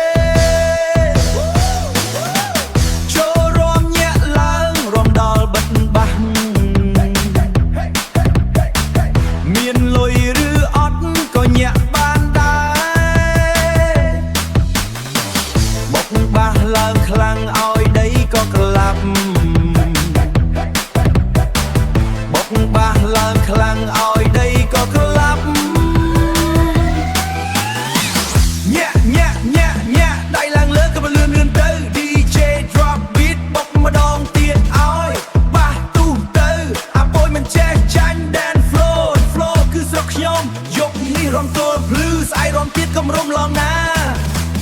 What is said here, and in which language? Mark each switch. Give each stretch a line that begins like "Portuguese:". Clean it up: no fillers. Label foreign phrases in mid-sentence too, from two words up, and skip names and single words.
Khmer: ចូលរួមញាក់ឡើងរំដល់បិទបាសមានលុយឬអត់ក៏ញាក់បានដែរបុកបាសឡើងខ្លាំងឲ្យដីក៏ក្លាប់ បុកបាសឡើងខ្លាំងឲ្យដីក៏ក្លាប់
English: DJ drop beat
Khmer: បុកម្ដងទៀតឲ្យបាសទូទៅអាប៉ួយមិនចេះចាញ់
English: dance flow
Khmer: គឺស្រុកខ្ញុំយប់នេះរំទល់ភ្លឺស្អែករំទៀតកំរុំឡងណា